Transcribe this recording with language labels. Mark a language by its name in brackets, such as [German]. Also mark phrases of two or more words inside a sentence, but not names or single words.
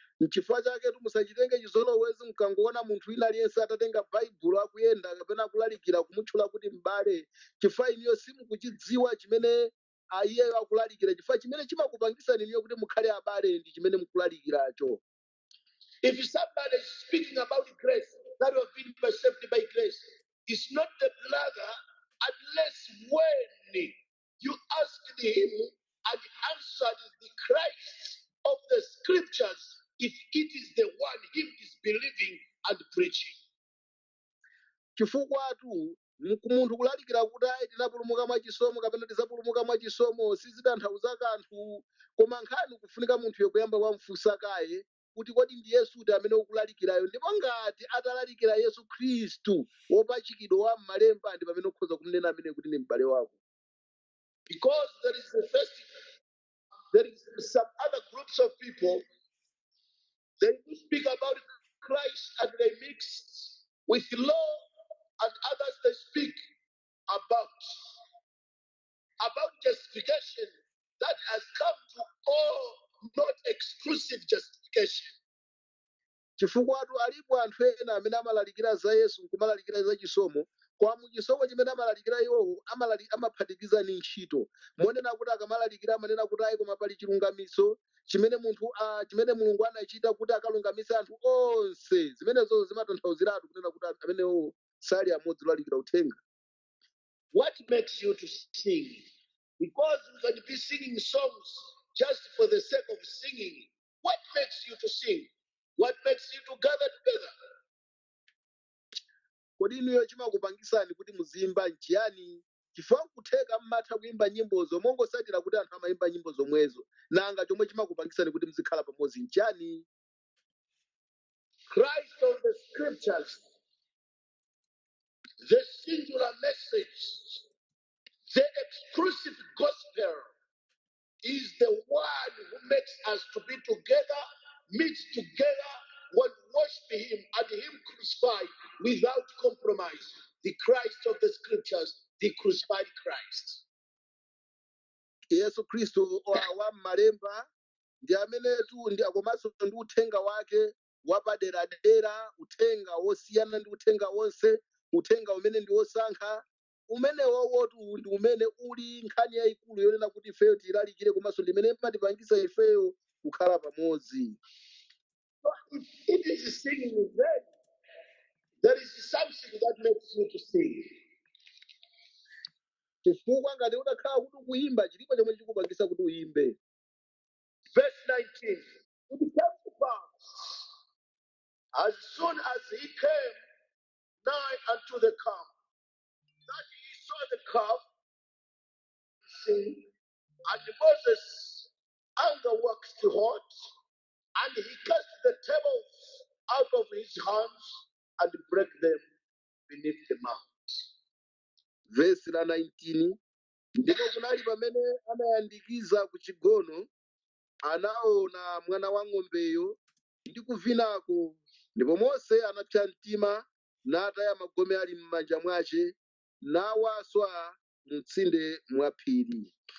[Nyanja] N'chifukwa chake musachitenge chizolowezi mkangoona munthu wina aliyense atatenga baibulo akuyenda kapena akulalikira kumutchula kuti m'bale, chifukwa iniyo simukuchidziwa chimene iyeyo akulalikira, chifukwa chimene chimakupangisani iniyo kuti mukhale abale ndi chimene mukulalikiracho. [English] If somebody is speaking about grace, that you have been saved by grace, it's not the brother unless when you asked him and answered the Christ of the scriptures, if it is the one him is believing and preaching. [Nyanja] Chifukwa munthu kulalikira kuti ayi tinapulumuka mwachisomo kapena tisapulumuka mwachisomo sizitanthauza kanthu, koma nkhani kufunika munthuyo kuyamba wamufunsa kaye kuti kodi ndi Yesuti amene ukulalikirayo, ndipo ngati atalalikira Yesu Khristu wopachikidwa wa m'malemba ndi pamene ukhoza kumnena amene kuti ndi m'bale wako. [English] Because there is some other groups of people, they do speak about Christ and they mix with law, and others they speak about justification that has come to all, not exclusive justification. [Nyanja] Chifukwa alipo anthu ena amene amalalikira za Yesu nkumalalikira za chisomo, kwa muchisomo chimene amalalikira iwowo amaphatikiza ndi ntchito, monena kuti akamalalikira amanena kuti ayi koma pali chilungamiso chimene Mulungu anachita kuti akalungamise anthu onse. Zimenezo zimatanthauziratu kunena kuti amenewo sali amodzi olalikira uthenga. [English] What makes you to sing? Because you can be singing songs just for the sake of singing. What makes you to sing? What makes you to gather together? [Nyanja] Kodi inuyo chimakupangisani kuti muzimba nchiyani? Chifukwa kutheka mmatha kuimba nyimbozo mongosatira kuti anthu amayimba nyimbo zomwezo, nanga chomwe chimakupangisani kuti muzikhala pamodzi nchiyani? [English] Christ of the scriptures, the singular message, the exclusive gospel is the one who makes us to be together, meet together, when worship him and him crucified without compromise. The Christ of the scriptures, the crucified Christ. [Nyanja] Yesu Khristu wa m'malemba ndi amenetu ndi akomanso ndi uthenga wake wapaderadera, uthenga wosiyana ndi uthenga wonse, uthenga umene ndi wosankha, umene wowotu ndi umene uli nkhani yayikulu yonena kuti ifeyo tilalikire komanso ndi imene imatipangisa ifeyo kukhala pamodzi. [English] So if it is singing, then there is something that makes you to sing. [Nyanja] Chifukwa ngati udakhala kuti ukuyimba chilipo chomwe chikupangisa kuti uyimbe. [English] Verse 19. It came to pass, as soon as he came nigh unto the calf, that he saw the calf sing, and Moses' anger waxed hot, and he cast the tables out of his hands and break them beneath the mount. [Nyanja] Verse la 19. Ndipo kunali pamene anayandikiza ku chigono, anaona mwana wa ng'ombeyo ndi kuvinako, ndipo Mose anapsa mtima nataya magome ali m'manja mwace nawaswa mtsinde mwa phiri.